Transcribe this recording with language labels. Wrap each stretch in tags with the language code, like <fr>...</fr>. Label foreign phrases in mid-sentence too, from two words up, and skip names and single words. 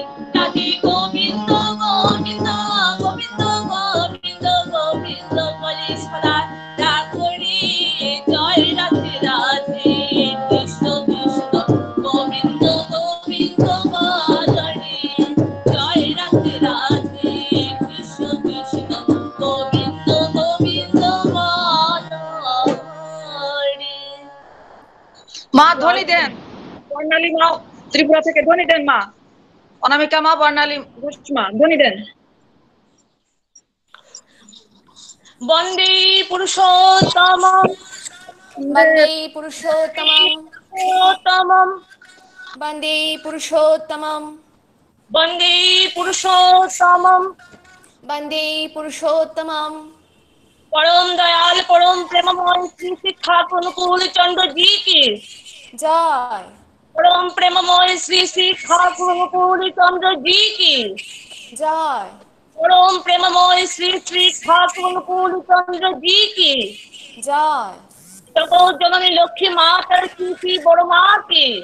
<bn>রাধে গোবিন্দ গোবিন্দ গোবিন্দ গোবিন্দ গোবিন্দ বলে সদা ডাকরি জয় রাধে রাধে কৃষ্ণ কৃষ্ণ গোবিন্দ গোবিন্দ হরে জয় রাধে রাধে কৃষ্ণ কৃষ্ণ গোবিন্দ গোবিন্দ হরে মা ধ্বনি দেন, বর্ণালী মা ত্রিপুরা থেকে ধ্বনি দেন মা, অনামিকা মা, বর্ণালী ঘোষ মা ধ্বনি দেন।</bn> <sa>বন্দে পুরুষোত্তমম वन्दे पुरुषोत्तमं পুরুষোত্তমম वन्दे पुरुषोत्तमं বন্দে পুরুষোত্তমম वन्दे पुरुषोत्तमं</sa> <hi>परम दयाल परम प्रेममय श्री श्री ठाकुर अनुकूल चंद्र जी की जय परम प्रेममय श्री श्री ठाकुर अनुकूल चंद्र जी की जय परम प्रेममय श्री श्री ठाकुर अनुकूल चंद्र जी की जय जगत जननी लक्ष्मी माता श्री श्री बड़ माँ की</hi>